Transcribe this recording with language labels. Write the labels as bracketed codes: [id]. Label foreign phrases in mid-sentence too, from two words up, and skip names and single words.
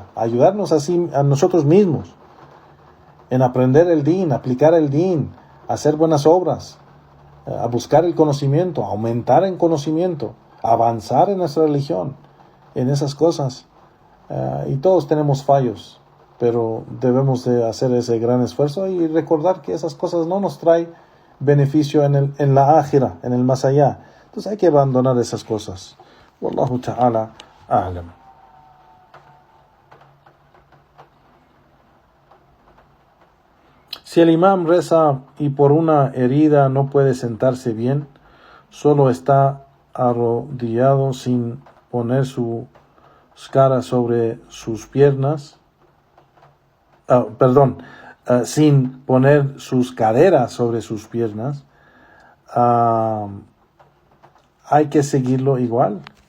[es] Ayudarnos así a nosotros mismos en aprender el din, aplicar el din, hacer buenas obras, a buscar el conocimiento, aumentar en conocimiento, avanzar en nuestra religión, en esas cosas. Y todos tenemos fallos, pero debemos de hacer ese gran esfuerzo y recordar que esas cosas no nos traen beneficio en la ájira, en el más allá. Entonces hay que abandonar esas cosas. [ar] والله تعالى أعلم. [es] Si el imam reza y por una herida no puede sentarse bien, solo está arrodillado sin poner sus caras sobre sus piernas, sin poner sus caderas sobre sus piernas, hay que seguirlo igual.